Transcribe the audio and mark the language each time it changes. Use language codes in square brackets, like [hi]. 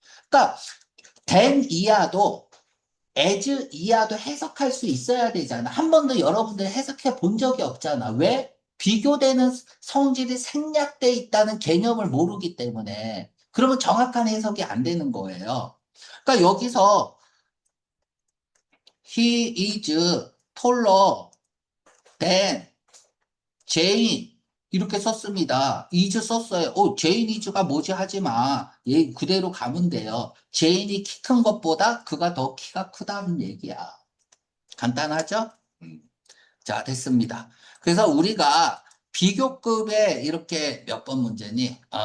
[ko] 그러니까 than 이하도 as 이하도 해석할 수 있어야 되잖아. 한 번도 여러분들 해석해 본 적이 없잖아. 왜? 비교되는 성질이 생략돼 있다는 개념을 모르기 때문에. 그러면 정확한 해석이 안 되는 거예요. 그러니까 여기서 [en] he is taller than Jane [ko] 이렇게 썼습니다. is 썼어요. [en] Jane is [ko] 가 뭐지 하지 마. 얘 그대로 가면 돼요. Jane이 키 큰 것보다 그가 더 키가 크다는 얘기야. 간단하죠? 음. 자, 됐습니다. 그래서 우리가 비교급에 이렇게 몇 번 문제니?